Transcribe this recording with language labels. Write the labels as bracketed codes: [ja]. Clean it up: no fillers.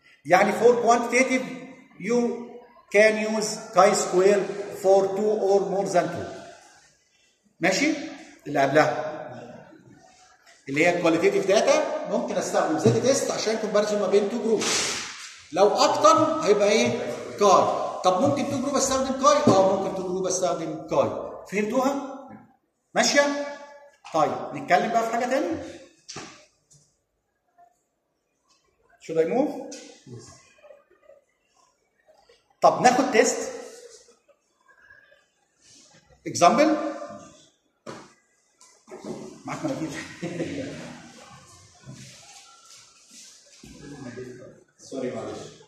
[en] يعني for quantitative, you can use chi square for two or more than two. [ar] ماشي؟ اللي قبلها. اللي هي qualitative data, ممكن استخدم Z test عشان comparison ما بين two groups. لو اكتر هيبقى ايه؟ chi. طب ممكن تو جروب استخدم كاي؟ اه ممكن تو جروب استخدم كاي. فهمتوها؟ ماشيه؟ طيب نتكلم بقى في حاجه تاني. [en] Should I move؟ [ar] طب ناخد تيست اكزامبل معاك مدير سوري معلش